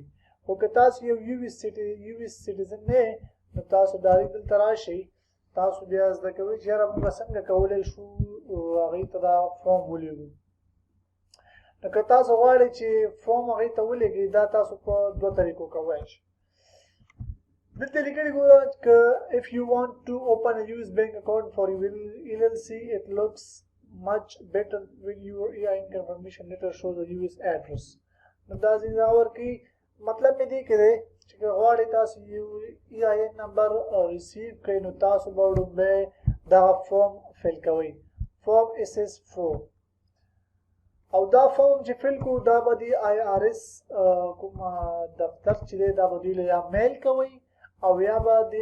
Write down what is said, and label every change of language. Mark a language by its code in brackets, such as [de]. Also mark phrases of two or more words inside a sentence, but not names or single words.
[ps] خو که تاسو یو [en] US citizen [ps] نه نو تاسو ډایرکټ دلته راشئ. تاسو بیا زده کوئ چې یاره موږ څنګه کولی شو هغوی ته دا فارم ولیږو. نو که تاسو غواړئ چې فارم هغوی ته ولیږئ دا تاسو په دوه طریقو کولی شئ. دلته لیکلي ګوره که [en] if you want to open a US bank account for your LLC it looks much better when your EIN confirmation letter shows a US address. [ps] نو دا ځینې دا ورکوي. مطلب مې دې کې دی چې غواړئ تاسو یو [en] EIN number receive [ps] کړئ نو تاسو به لومړی دغه فارم فل کوئ فارم SS4 او دا فارم چې فل کوو دا به د IRS کوم دفتر چې دی دا به دوی له یا میل کوئ او یا به دوی